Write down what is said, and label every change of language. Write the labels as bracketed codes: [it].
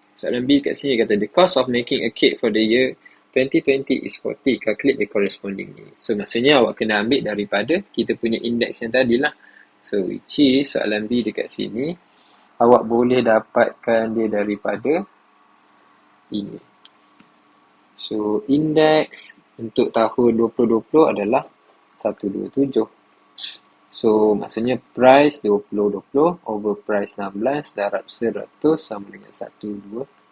[ms] Soalan B kat sini kata, [en] the cost of making a cake for the year 2020 is 40. Calculate the corresponding. [ms] So, maksudnya awak kena ambil daripada kita punya index yang tadi lah. So, [en] which is [ms] soalan B dekat sini. Awak boleh dapatkan dia daripada ini. So, index untuk tahun 2020 adalah 127. So, maksudnya [en] price 2020 over price 16 [ms] darab 100 sama dengan 127.